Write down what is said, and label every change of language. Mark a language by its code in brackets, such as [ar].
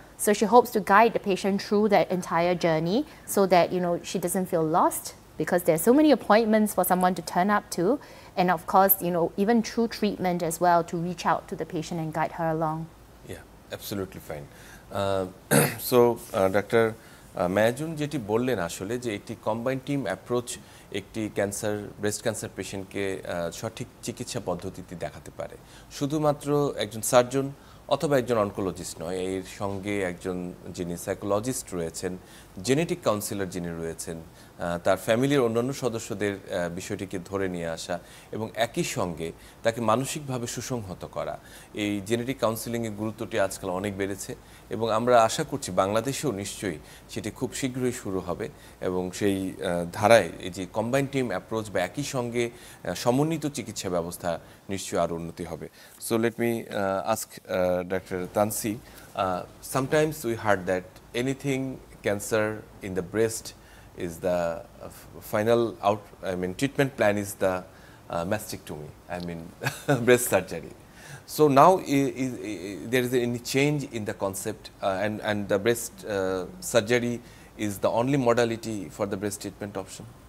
[en] So she hopes to guide the patient through that entire journey so that, you know, she doesn't feel lost, because there's so many appointments for someone to turn up to, and of course, you know, even through treatment as well, to reach out to the patient and guide her along. Yeah, absolutely fine. So, Dr. [bn] Mayajun যেটি বললেন আসলে যে একটি combined team approach একটি cancer breast cancer পেশেন্টকে সঠিক চিকিৎসা পদ্ধতিতে দেখাতে পারে। শুধুমাত্র একজন সার্জন অথবা একজন অনকোলজিস্ট নয়, এর সঙ্গে একজন যিনি সাইকোলজিস্ট রয়েছেন, জেনেটিক কাউন্সিলর যিনি রয়েছেন, তার ফ্যামিলির অন্যান্য সদস্যদের বিষয়টিকে ধরে নিয়ে আসা এবং একই সঙ্গে তাকে মানসিকভাবে সুসংহত করা, এই জেনেটিক কাউন্সিলিংয়ের গুরুত্বটি আজকাল অনেক বেড়েছে এবং আমরা আশা করছি বাংলাদেশেও নিশ্চয়ই সেটি খুব শীঘ্রই শুরু হবে এবং সেই ধারায় এই যে কম্বাইন্ড টিম অ্যাপ্রোচ বা একই সঙ্গে সমন্বিত চিকিৎসা ব্যবস্থা নিশ্চয়ই আরও উন্নতি হবে। [en] So let me ask Dr. Tansi, sometimes we heard that anything cancer in the breast is the final treatment plan is the mastectomy, breast surgery. So now there is any change in the concept and the breast surgery is the only modality for the breast treatment option?